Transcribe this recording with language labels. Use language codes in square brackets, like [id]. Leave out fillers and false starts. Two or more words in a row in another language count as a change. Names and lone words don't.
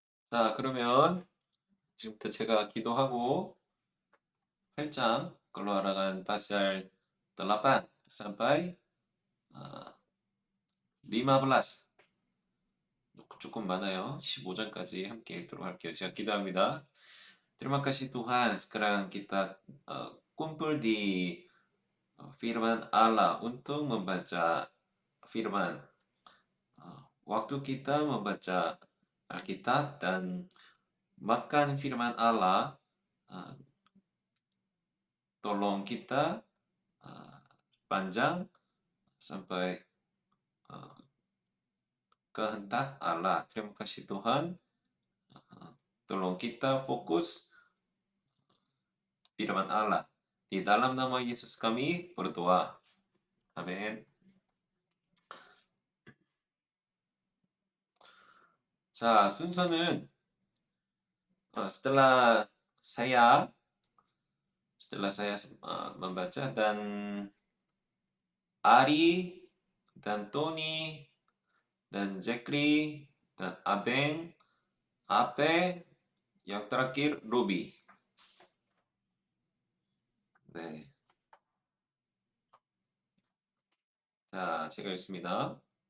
[ko] 자, 그러면 지금부터 제가 기도하고 8장 [id] Keluaran pasal 8 sampai uh, 15 cukup [ko] 많아요. 15장까지 함께 읽도록 할게요. 제가 기도합니다. [id] Terima kasih Tuhan. Sekarang kita kumpul di firman Allah untuk membaca firman. Waktu kita membaca Alkitab dan makan firman Allah, uh, tolong kita panjang sampai uh, kehendak Allah. Terima kasih Tuhan. Tolong kita fokus firman Allah. Di dalam nama Yesus kami berdoa. Amin. [ko] 자, 순서는 [id] setelah saya membaca dan Ari dan Tony dan Jekri dan Abeng, Ape, yang terakhir Ruby. [ko] 네. 자, 제가 읽습니다.